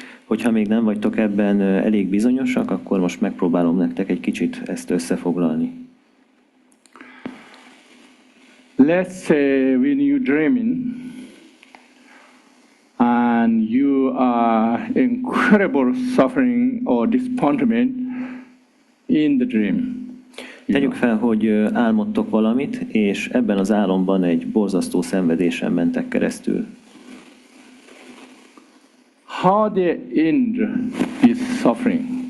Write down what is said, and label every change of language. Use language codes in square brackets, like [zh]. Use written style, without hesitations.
[hu] Hogyha még nem vagytok ebben elég bizonyosak, akkor most megpróbálom nektek egy kicsit ezt összefoglalni. [en] Let's say when you're dreaming and you are incredible suffering or disappointment in the dream. [hu] Tegyük fel, hogy álmodtok valamit, és ebben az álomban egy borzasztó szenvedésen mentek keresztül. [en] How they end this suffering?